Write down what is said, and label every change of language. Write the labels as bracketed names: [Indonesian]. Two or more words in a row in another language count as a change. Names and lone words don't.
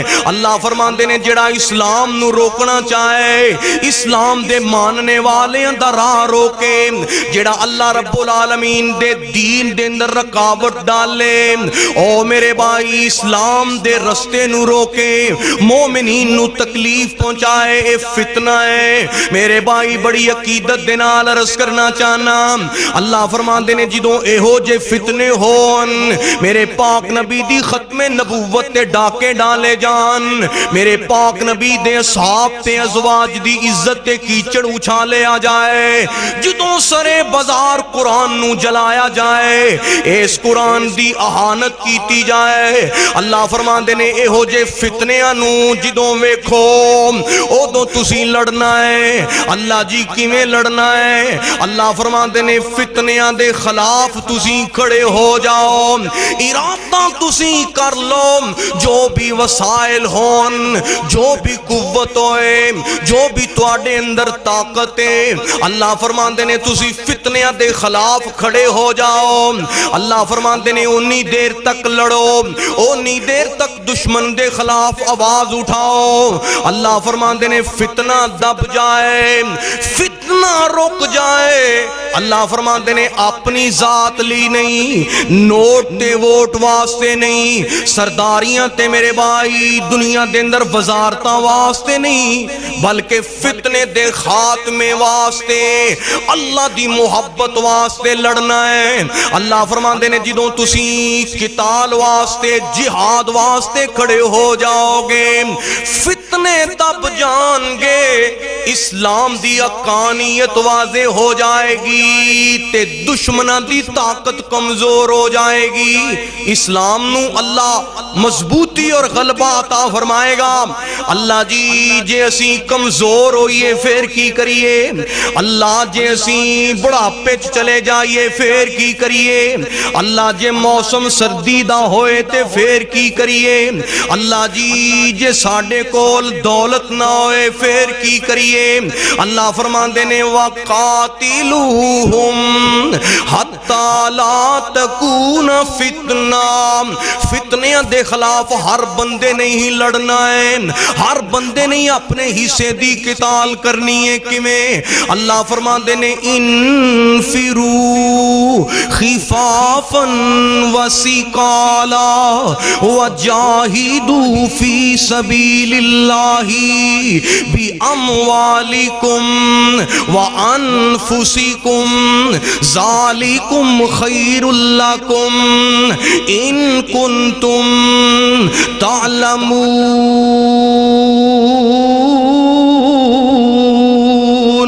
[Punjabi] اللہ فرماندے نے جڑا اسلام نو روکنا چاہے، اسلام دے ماننے والے دا راہ روکے، جڑا اللہ رب العالمین دے دین دے اندر رکاوٹ ڈالے، او میرے بھائی اسلام دے رستے نو روکے، مومنین نو تکلیف پہنچائے، اے فتنہ ہے۔ میرے بھائی بڑی عقیدت دے نال عرض کرنا چاہنا، اللہ فرماندے نے جدوں اے ہو جے فتنے ہون میرے پاک نبی دی ختم نبوت تے ڈاکے ڈالے جان، میرے پاک نبی دے صحاب تے ازواج دی عزت تے کیچڑ اچھالے آ جائے، جدوں سرے بازار قرآن نو جلایا جائے، اس قرآن دی اہانت کیتی جائے۔ اللہ فرماندے نے اے ہو جے فتنیاں نو جدوں ویکھو او دو تسی لڑنا ہے۔ اللہ جی کیویں لڑنا ہے؟ اللہ فرماندے نے فتنیاں دے خلاف تسی کھڑے ہو جاؤ، ارادہ تسی کر لو، جو بھی وسائل ہون، جو بھی قوت ہوئے، جو بھی تواڈے اندر طاقت ہے، اللہ فرماندے نے تسی فتنیاں دے خلاف کھڑے ہو جاؤ۔ اللہ فرماندے نے اونی دیر تک لڑو، اونی دیر تک دشمن دے خلاف آواز اٹھاؤ، اللہ فرماندے نے فتنہ دب جائے، فتنہ رک جائے۔ اللہ فرماندے نے اپنی ذات لی نہیں، نوٹ تے ووٹ واسطے نہیں، سرداریاں تے میرے بھائی دنیا دے اندر وزارتاں واسطے نہیں، بلکہ فتنے دے خاتمے واسطے، اللہ دی محبت واسطے لڑنا ہے۔ اللہ فرماندے نے جدوں تسی قتال واسطے، جہاد واسطے کھڑے ہو جاؤ گے، فتنے تب جان گے، اسلام دی حقانیت واضح ہو جائے گی تے دشمناں دی طاقت کمزور ہو جائے گی۔ اسلام نو اللہ مضبوطی اور غلبہ عطا فرمائے گا۔ اللہ جی جے اسی کمزور ہوئیے پھر کی کریے؟ اللہ جے اسی بڑھاپے چلے جائیے پھر کی کریے؟ اللہ جے موسم سردی دا ہوئے تے پھر کی کریے؟ اللہ جی جے ساڈے کول دولت نہ ہوئے پھر کی کریے؟ اللہ فرماندے نے [Arabic] وَقَاتِلُوهُمْ حَتَّى لَا تَكُونَ فِتْنَةٌ، [Punjabi] فتنیاں دے خلاف ہر بندے نہیں لڑنا ہے، ہر بندے نہیں اپنے حصے دی قتال کرنی ہے۔ کیویں؟ اللہ فرماندے نے [Arabic] انفروا خفافا وثقالا وجاہدوا فی سبیل اللہ باموالکم وانفسکم ذالکم خیر لکم ان کنتم تعلمون۔